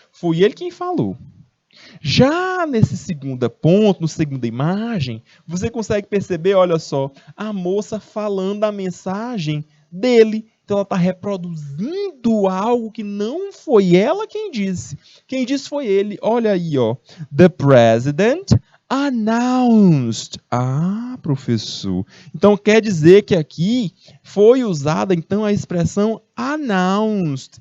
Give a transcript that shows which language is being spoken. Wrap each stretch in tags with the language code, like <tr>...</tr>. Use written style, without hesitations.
<pt>Foi ele quem falou. Já nesse segundo ponto, no segunda imagem, você consegue perceber, olha só, a moça falando a mensagem dele. Então ela está reproduzindo algo que não foi ela quem disse. Quem disse foi ele. Olha aí, ó.</pt> <en>The president announced.</en> <pt>Ah, professor. Então quer dizer que aqui foi usada então a expressão announced.</pt>